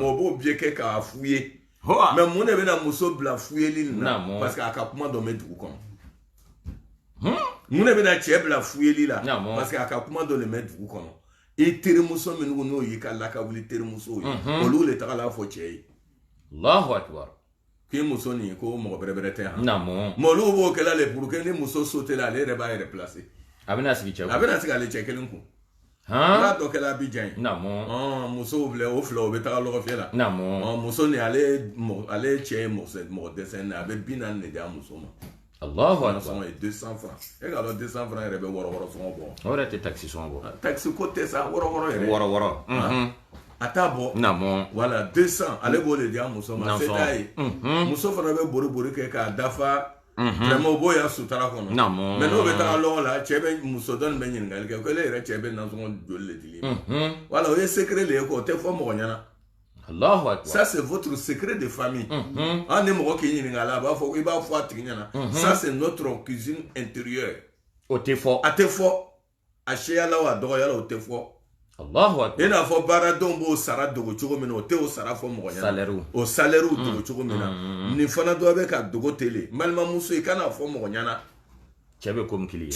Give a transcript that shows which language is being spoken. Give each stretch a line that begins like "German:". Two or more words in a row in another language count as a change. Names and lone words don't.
Bambara: mɔgɔ b'o biɛ kɛ k'a f'u ye mais mun de bɛna muso bila fuyeli nin na
French: parce que
Bambara: a ka kuma dɔ bɛ dugu kɔnɔ mun de bɛna cɛ bila fuyeli la
French: parce que
Bambara: a ka kuma dɔ de bɛ dugu kɔnɔ i terimuso minnu n'o y'i ka lakawuli terimuso ye olu le tagala fɔ cɛ ye
Arabic: الله أكبر
Bambara: k'i muso nin ko mɔgɔ bɛrɛ tɛ yan mais olu b'o kɛla le
French: pour que
Bambara: ni muso sautera ale yɛrɛ b'a yɛrɛ placer a bɛna sigi cɛ ale cɛ kelen kun n'a dɔ kɛla Abidjan ye musow filɛ o fila o bɛ taga lɔgɔfiyɛ la muso ni ale cɛ ye mɔgɔ dɛsɛ a bɛ 40 de di a muso ma
Arabic: الله أكبر
Bambara: ye 200 francs e k'a dɔn 200 francs yɛrɛ bɛ wɔrɔwɔrɔ sɔngɔ bɔ o yɛrɛ tɛ taxi sɔngɔ bɔ taxi ko tɛ sa wɔrɔwɔrɔ yɛrɛ wɔrɔwɔrɔ a t'a bɔ voilà 200 ale b'o de di a muso ma se t'a ye muso fana bɛ bori kɛ k'a dafa vraiment o b'o ya sutara kɔnɔ mais n'o bɛ taga lɔgɔ la cɛ bɛ muso dɔ nin bɛ ɲininkali kɛ ko ale yɛrɛ cɛ bɛ nasɔngɔ joli de dili voilà o ye secret de ye ko o tɛ fɔ mɔgɔ ɲɛna
Arabic: الله أكبر
French: ça c'est votre secret de famille
Bambara: ni mɔgɔ k'i ɲininka a la a b'a fɔ i b'a fɔ a tigi ɲɛna
French: ça c'est notre cuisine intérieure
Bambara: o tɛ fɔ a tɛ fɔ a seyala o a dɔgɔyala o tɛ fɔ
Arabic: الله أكبر
Bambara: i n'a fɔ baaradenw b'o sara dogo cogo min na o tɛ o sara fɔ mɔgɔ ɲɛna o salaire dogo cogo min na nin fana dɔ bɛ ka dogo tele balimamuso i kana fɔ mɔgɔ ɲɛna cɛ bɛ komi kɛli ye